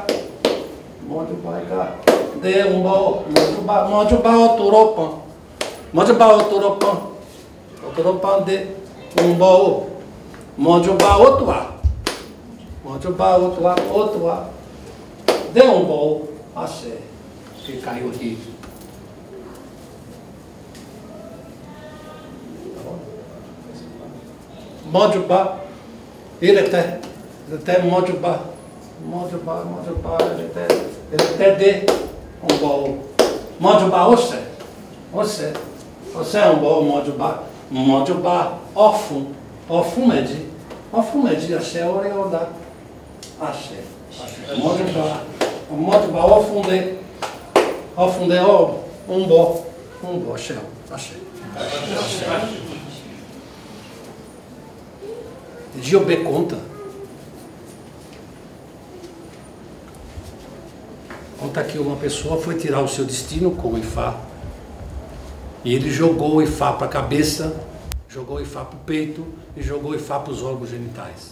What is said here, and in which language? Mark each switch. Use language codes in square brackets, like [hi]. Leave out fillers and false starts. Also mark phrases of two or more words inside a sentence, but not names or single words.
[yo] Mojubá Icá de Umbó. Mojubá Oturopã. Mojubá Oturopã. Oturopã de Umbó. Mojubá Otuá. Mojubá Otuá. Otuá de Umbó. Axé. [pt] Que caiu aqui. [yo] Mojubá. Ireté. Ireté Mojubá. Mojubá, Mojubá, Ireté de Umbó. Mojubá Ossé. Ossé. Ossé Umbó, Mojubá. Mojubá Ofum. Ofum Medi. Ofum Medi, axé, Oreodá. Axé. Mojubá. Mojubá Ofum de. Ofum de Umbó. Umbó, axé. Axé. [pt] Giobê conta. Conta que uma pessoa foi tirar o seu destino com o Ifá. E ele jogou o Ifá para a cabeça, jogou o Ifá para o peito e jogou o Ifá para os órgãos genitais.